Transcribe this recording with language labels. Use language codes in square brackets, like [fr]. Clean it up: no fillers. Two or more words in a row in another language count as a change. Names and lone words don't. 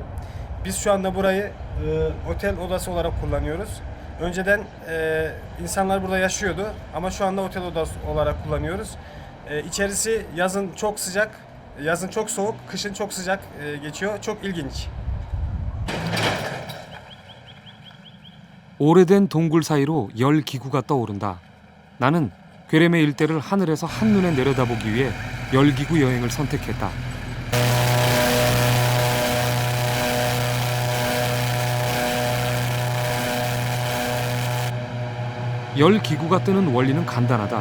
[tr] Biz şu anda burayı otel odası olarak kullanıyoruz. Önceden insanlar burada yaşıyordu ama şu anda otel odası olarak kullanıyoruz. İçerisi yazın çok sıcak, yazın çok soğuk, kışın çok sıcak geçiyor. Çok ilginç. [ko] 오래된 동굴 사이로 열 기구가 떠오른다. 나는 괴레메 일대를 하늘에서 한눈에 내려다보기 위해 열기구 여행을 선택했다. 열기구가 뜨는 원리는 간단하다.